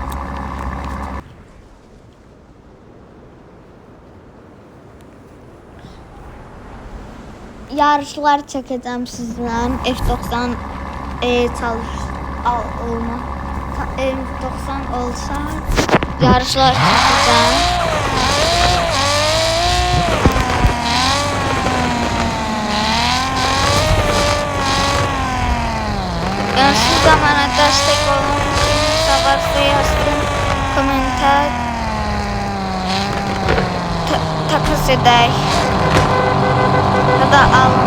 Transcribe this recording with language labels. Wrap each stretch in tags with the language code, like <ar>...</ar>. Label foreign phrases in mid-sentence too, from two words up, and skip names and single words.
<az>Yarışlar çəkəcəm sizlə. F90 olma. F90 olsa yarışlar çəkəcəm.</az> <tr>Yani siz de bana destek olun için varsa yazın, komentar takas edək ya da alın.</tr>